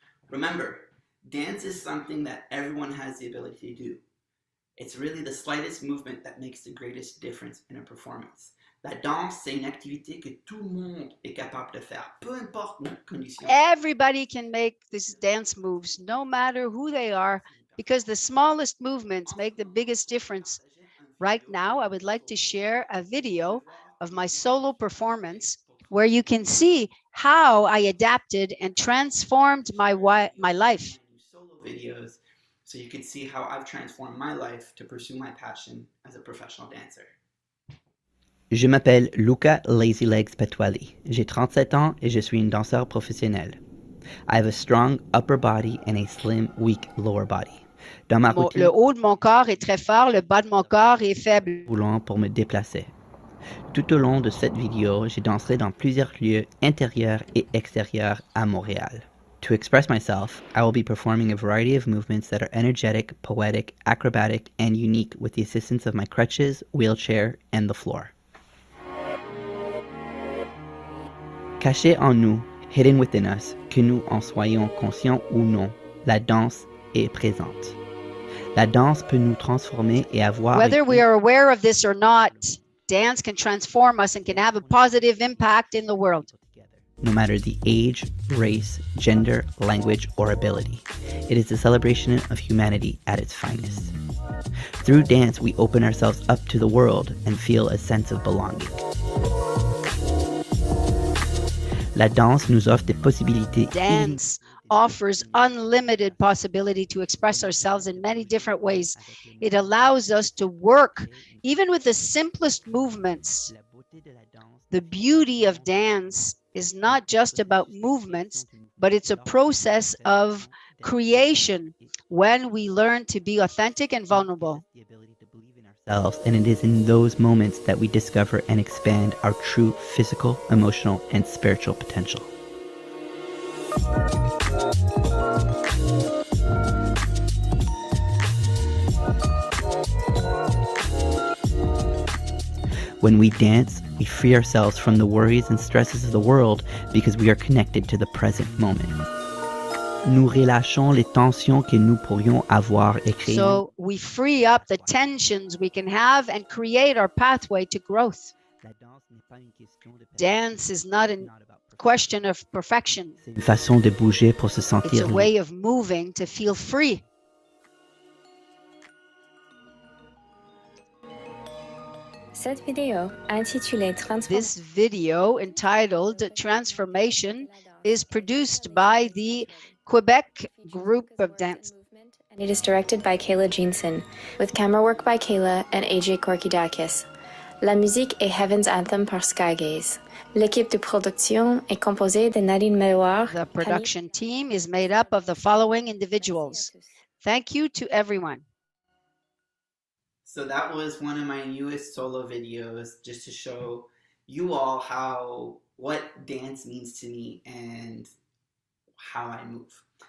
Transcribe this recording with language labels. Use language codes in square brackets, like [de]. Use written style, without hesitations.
[en] Remember, dance is something that everyone has the ability to do. It's really the slightest movement that makes the greatest difference in a performance. [fr] La danse, c'est une activité que tout le monde est capable de faire, peu importe notre condition. [en] Everybody can make these dance moves, no matter who they are, because the smallest movements make the biggest difference. Right now, I would like to share a video of my solo performance where you can see how I adapted and transformed my life. Solo videos, so you can see how I've transformed my life to pursue my passion as a professional dancer. [fr] Je m'appelle Luca Lazy Legs Petwali. J'ai 37 ans et je suis une danseur professionnel. [en] I have a strong upper body and a slim, weak lower body. [fr] Dans ma routine, Le haut de mon corps est très fort, le bas de mon corps est faible. Voulant pour me déplacer. Tout au long de cette vidéo, j'ai dansé dans plusieurs lieux intérieurs et extérieurs à Montréal. [en] To express myself, I will be performing a variety of movements that are energetic, poetic, acrobatic, and unique with the assistance of my crutches, wheelchair, and the floor. [fr] Caché en nous, [en] hidden within us, [fr] que nous en soyons conscients ou non, la danse est présente. La danse peut nous transformer et avoir... [en] Whether we are aware of this or not, dance can transform us and can have a positive impact in the world. No matter the age, race, gender, language, or ability. It is the celebration of humanity at its finest. Through dance, we open ourselves up to the world and feel a sense of belonging. La danse nous offre des possibilités. Dance offers unlimited possibility to express ourselves in many different ways. It allows us to work even with the simplest movements. The beauty of dance is not just about movements, but it's a process of creation when we learn to be authentic and vulnerable. And it is in those moments that we discover and expand our true physical, emotional, and spiritual potential. When we dance, we free ourselves from the worries and stresses of the world because we are connected to the present moment. [fr] Nous relâchons les tensions que nous pourrions avoir et créer. [en] So we free up the tensions we can have and create our pathway to growth. Dance is not a question of perfection. [fr] C'est une façon de bouger pour se [en] It's [fr] sentir [en] a way of moving to feel free. [fr] Cette vidéo intitulée [en] This video entitled Transformation is produced by the Quebec Group of Dance. and it is directed by Kayla Jeanson, with camera work by Kayla and AJ Korkidakis. [fr] La musique est Heaven's Anthem par Skygaze. L'équipe de production est composée de Nadine Meloir. [en] The production team is made up of the following individuals. Thank you to everyone. So that was one of my newest solo videos, just to show you all what dance means to me and how I move.